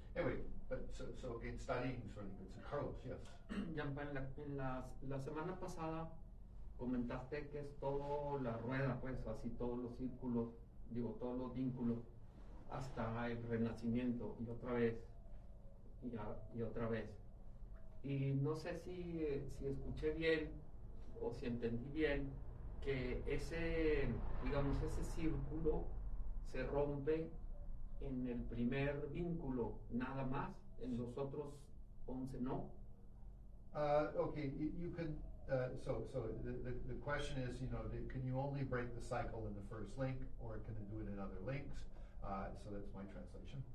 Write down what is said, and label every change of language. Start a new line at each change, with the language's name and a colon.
English: Anyway, but so again, studying is really good. So Carlos, yes.
Spanish: Yampa, la semana pasada comentaste que es todo la rueda, pues, así todos los círculos, digo, todos los vínculos, hasta el renacimiento, y otra vez, y otra vez. Y no sé si escuché bien, o si entendí bien, que ese círculo se rompe en el primer vínculo, nada más, en los otros 11 no.
English: Okay, you can. So the question is, can you only break the cycle in the first link, or can it do it in other links? So that's my translation.